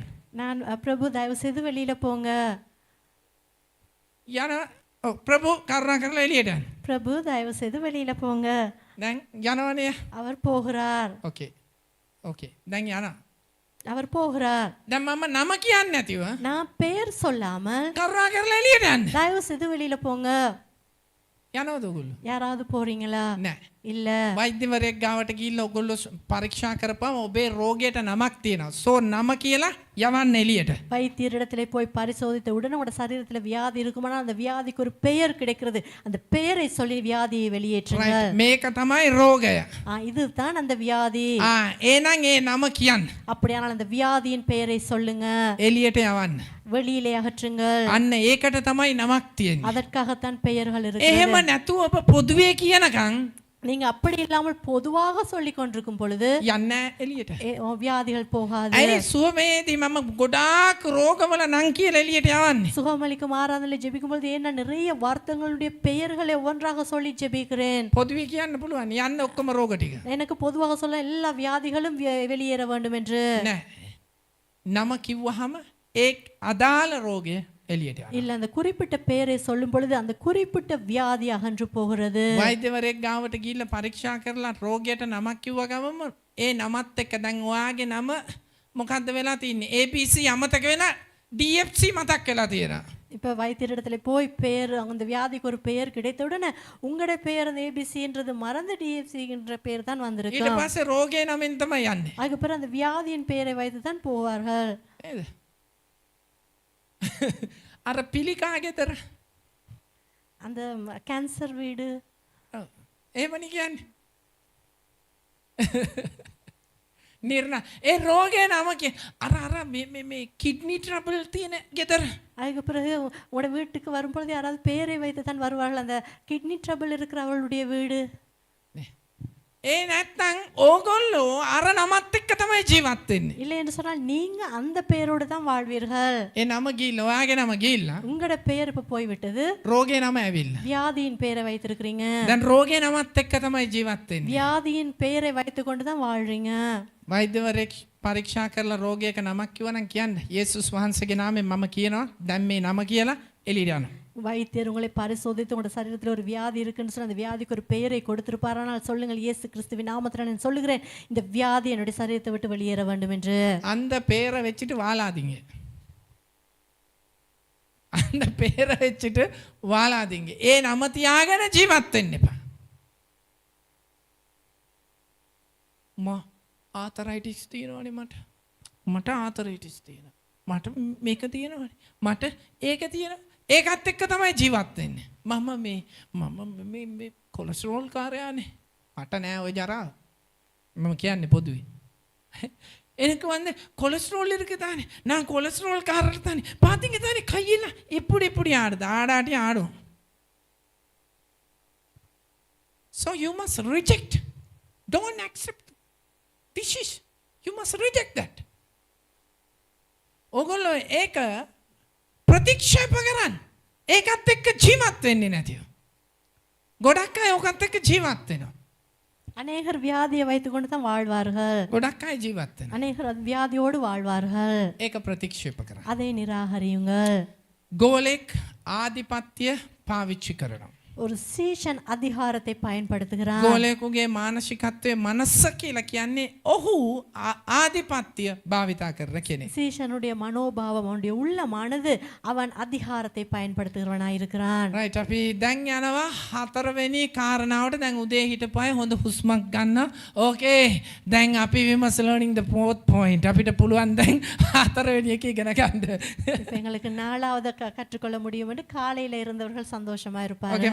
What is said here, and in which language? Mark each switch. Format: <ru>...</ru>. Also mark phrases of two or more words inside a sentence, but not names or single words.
<ta>நான் பிரபு தயவு செய்து வெளியில போங்க.</ta> <si>යන ඔව් ප්‍රභු කරුණා කරලා එළියට යන්න.</si> <ta>பிரபு தயவு செய்து வெளியில போங்க.</ta> <si>දැන් යනවනේ.</si> <ta>அவர் போகிறார்.</ta> <si>ඕකේ. ඕකේ. දැන් යනවා.</si> <ta>அவர் போகிறார்.</ta> <si>දැන් මම නම කියන්නේ නැතිව</si> <ta>நான் பெயர் சொல்லாமல்</ta> <si>කරුණා කරලා එළියට යන්න.</si> <ta>தயவு செய்து வெளியில போங்க.</ta> <si>යනවද ඔයගොල්ලෝ?</si> <ta>யாராவது போறீங்களா?</ta> <si>නෑ.</si> <ta>இல்ல.</ta> <si>වෛද්‍යවරයෙක් ගාවට ගිහිල්ලා ඔයගොල්ලෝ පරීක්ෂා කරපුවම ඔබේ රෝගයට නමක් තියෙනවා. සෝ නම කියලා යවන්න එළියට.</si> <ta>வைத்தியரிடத்திலே போய் பரிசோதித்த உடனே உங்களோட சரீரத்தில் வியாதி இருக்குமானால் அந்த வியாதிக்கு ஒரு பெயர் கிடைக்கிறது. அந்த பெயரை சொல்லி வியாதியை வெளியேற்றுங்கள்.</ta> <si>මේක තමයි රෝගය.</si> <ta>இதுதான் அந்த வியாதி.</ta> <si>එහෙනම් ඒ නම කියන්න.</si> <ta>அப்படியானால் அந்த வியாதியின் பெயரை சொல்லுங்க.</ta> <si>එළියට යවන්න.</si> <ta>வெளியிலே அகற்றுங்கள்.</ta> <si>අන්න ඒකට තමයි නමක් තියෙන්නේ.</si> <ta>அதற்காகத்தான் பெயர்கள் இருக்கிறது.</ta> <si>එහෙම නැතුව ඔබ පොදුවේ කියනකම්</si> <ta>நீங்க அப்படி இல்லாமல் பொதுவாக சொல்லி கொண்டிருக்கும் பொழுது</ta> <si>යන්න එළියට.</si> <ta>வியாதிகள் போகாது.</ta> <si>ඇයි සුවමේදී මම ගොඩාක් රෝගවල නම් කියලා එළියට යවන්නේ?</si> <ta>சுகமளிக்கும் ஆராதனையில் ஜெபிக்கும் பொழுது ஏன் நான் நிறைய வார்த்தைகளுடைய பெயர்களை ஒவ்வொன்றாக சொல்லி ஜெபிக்கிறேன்?</ta> <si>පොදුවේ කියන්න පුළුවන්. යන්න ඔක්කොම රෝග ටික.</si> <ta>எனக்கு பொதுவாக சொல்ல எல்லா வியாதிகளும் வெளியேற வேண்டும் என்று.</ta> <si>නෑ. නම කිව්වහම ඒ අදාළ රෝගය එළියට යනවා.</si> <ta>இல்ல, அந்த குறிப்பிட்ட பெயரை சொல்லும் பொழுது அந்த குறிப்பிட்ட வியாதி அகன்று போகிறது.</ta> <si>වෛද්‍යවරයෙක් ගාවට ගිහිල්ලා පරීක්ෂා කරලා රෝගයට නමක් කිව්ව ගමම ඒ නමත් එක්ක දැන් ඔයාගේ නම මොකද්ද වෙලා තින්නේ? ABC අමතක වෙලා DFC මතක් වෙලා තියෙනවා.</si> <ta>இப்ப வைத்தியரிடத்துல போய் பெயர், அந்த வியாதிக்கு ஒரு பெயர் கிடைத்த உடனே உங்களோட பெயர் அந்த ஏபிசின்றது மறந்து டிஎஃப்சின்ற பெயர் தான் வந்திருக்கு.</ta> <si>ඊට පස්සේ රෝගේ නමින් තමයි යන්නේ.</si> <ta>அதுக்கு பிறகு அந்த வியாதியின் பெயரை வைத்து தான் போவார்கள்.</ta> <si>නේද? අර පිළිකා ගෙදර</si> <ta>அந்த கேன்சர் வீடு</ta> <si>එහෙමනේ කියන්නේ. නිර්ණ ඒ රෝගේ නම කිය අර මේ</si> <en>kidney trouble</en> <si>තියෙන ගෙදර.</si> <ta>அதுக்கு பிறகு உங்களோட வீட்டுக்கு வரும்பொழுது யாராவது பெயரை வைத்து தான் வருவார்கள். அந்த</ta> <en>kidney trouble</en> <ta>இருக்கிற அவளுடைய வீடு.</ta> <si>ඒ නැත්තම් ඕගොල්ලෝ අර නමත් එක්ක තමයි ජීවත් වෙන්නේ.</si> <ta>இல்லை என்று சொன்னால் நீங்க அந்த பெயரோடு தான் வாழ்வீர்கள்.</ta> <si>ඒ නම ගිහිල්ලා ඔයාගේ නම ගිහිල්ලා</si> <ta>உங்களோட பெயர் இப்ப போய்விட்டது,</ta> <si>රෝගේ නම ඇවිල්ලා.</si> <ta>வியாதியின் பெயரை வைத்திருக்கிறீங்க.</ta> <si>දැන් රෝගේ නමත් එක්ක තමයි ජීවත් වෙන්නේ.</si> <ta>வியாதியின் பெயரை வைத்து கொண்டு தான் வாழ்றீங்க.</ta> <si>වෛද්‍යවරයෙක් පරීක්ෂා කරලා රෝගයක නමක් කිව්වනම් කියන්න යේසුස් වහන්සේගේ නාමයෙන් මම කියනවා දැන් මේ නම කියලා එළියට යනවා.</si> <ta>வைத்தியர் உங்களை பரிசோதித்து உங்களோட சரீரத்தில் ஒரு வியாதி இருக்குன்னு சொன்ன அந்த வியாதிக்கு ஒரு பெயரை கொடுத்திருப்பாரானால் சொல்லுங்கள், இயேசு கிறிஸ்துவின் நாமத்தில் நான் சொல்லுகிறேன், இந்த வியாதி என்னுடைய சரீரத்தை விட்டு வெளியேற வேண்டும் என்று. அந்த பேரை வச்சுட்டு வாழாதீங்க. அந்த பேரை வச்சுட்டு வாழாதீங்க.</ta> <si>ஏ නම තියාගෙන ජීවත් වෙන්න එපා. ආතරයිටිස් තියෙනවනේ මට. මට ආතරයිටිස් තියෙනවා. මට මේක තියෙනවා. මට ඒක තියෙනවා. ඒකත් එක්ක තමයි ජීවත් වෙන්නේ. මම මේ කොලෙස්ටරෝල් කාර්යයනේ. මට නෑ ওই ජරාව. මම කියන්නේ පොදුවේ.</si> <ta>எனக்கு வந்து கொலஸ்ட்ரால் இருக்கு தானே, நான் கொலஸ்ட்ரால் காரர் தானே, பார்த்தீங்க தானே கையில் இப்படி இப்படி ஆடுது, ஆடாட்டி ஆடும்.</ta> <en>So you must reject. Don't accept dishes. You must reject that.</en> <si>ඔගොල්ලෝ ඒක ප්‍රතික්ෂේප කරන්න. ඒකත් එක්ක ජීවත් වෙන්නේ නැතිව. ගොඩක් අය ඕකත් එක්ක ජීවත් වෙනවා.</si> <ta>அநேகர் வியாதியை வைத்துக்கொண்டு தான் வாழ்வார்கள்.</ta> <si>ගොඩක් අය ජීවත් වෙනවා.</si> <ta>அநேகர் வியாதியோடு வாழ்வார்கள்.</ta> <si>ඒක ප්‍රතික්ෂේප කරන්න.</si> <ta>அதை நிராகரியுங்கள்.</ta> <si>ගෝලෙක් ආධිපත්‍ය පාවිච්චි කරනවා.</si> <ta>ஒரு சீஷன் அதிகாரத்தை பயன்படுத்துகிறான்.</ta> <si>ගෝලයෙකුගේ මානසිකත්වයේ මනස කියලා කියන්නේ ඔහු ආධිපත්‍ය භාවිතා කරන කෙනෙක්.</si> <ta>சீஷனுடைய மனோபாவம் அவனுடைய உள்ளமானது அவன் அதிகாரத்தை பயன்படுத்துகிறவனாய் இருக்கிறான்.</ta> <si>right අපි දැන් යනවා හතරවෙනි කාරණාවට. දැන් උදේ හිටපුවායි හොඳ හුස්මක් ගන්න. okay දැන් අපි</si> <en>we must learning the fourth point.</en> <si>අපිට පුළුවන් දැන් හතරවෙනි එක ඉගෙන ගන්න.</si> <ta>இப்ப எங்களுக்கு நாலாவது கற்றுக்கொள்ள முடியும் என்று காலையில இருந்தவர்கள் சந்தோஷமா இருப்பார்கள்.</ta>